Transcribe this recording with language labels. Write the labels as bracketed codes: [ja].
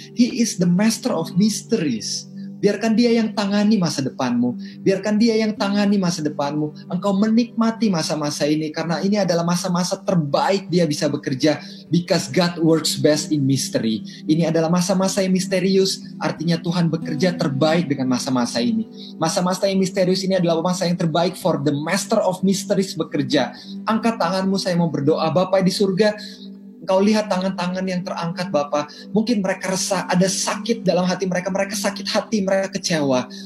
[en] He is the master of mysteries. [id] Biarkan dia yang tangani masa depanmu. Biarkan dia yang tangani masa depanmu. Engkau menikmati masa-masa ini. Karena ini adalah masa-masa terbaik dia bisa bekerja. [en] Because God works best in mystery. [id] Ini adalah masa-masa yang misterius. Artinya Tuhan bekerja terbaik dengan masa-masa ini. Masa-masa yang misterius ini adalah masa yang terbaik [en] for the master of mysteries [id] bekerja. Angkat tanganmu, saya mau berdoa. Bapa di surga, Engkau lihat tangan-tangan yang terangkat Bapa. Mungkin mereka resah, ada sakit dalam hati mereka. Mereka sakit hati, mereka kecewa.